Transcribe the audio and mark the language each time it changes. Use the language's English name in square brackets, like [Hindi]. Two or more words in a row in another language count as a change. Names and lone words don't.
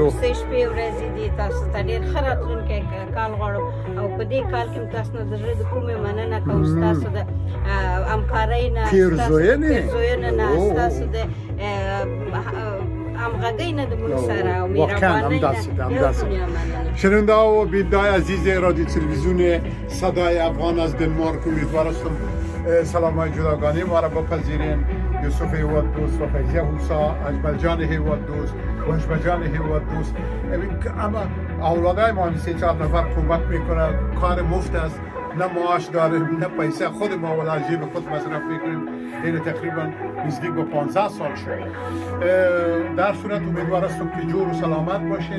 [Pashto] تاسو ته ډېر ښه راتلونکی کال غواړو او په دې کال کې تاسو نه د زړه د کومې مننه کوم ستاسو د همکارۍ نه پیرزوینې نه ستاسو د همغږۍ نه د موږ سره او مهربانۍ نه. [Persian] شنونده و بیننده عزیز رادیو تلویزیون صدای افغان از دنمارک امیدوار هستم سلام‌های جداگانه ما را بپذیرین. یوسف هیواد دوست و فیضه هوسا، اجمل جان هیواد دوست و اشبه جان هیواد دوست. اما اولادای ما 3-4 نفر کمک میکنه، کار مفت است، نه معاش داره نه پیسه، خود ما ولا جیب خود مصرف میکنیم. این تقریبا نزدیک به 15 سال شد. در صورت امیدوار هستم که جور و سلامت باشین.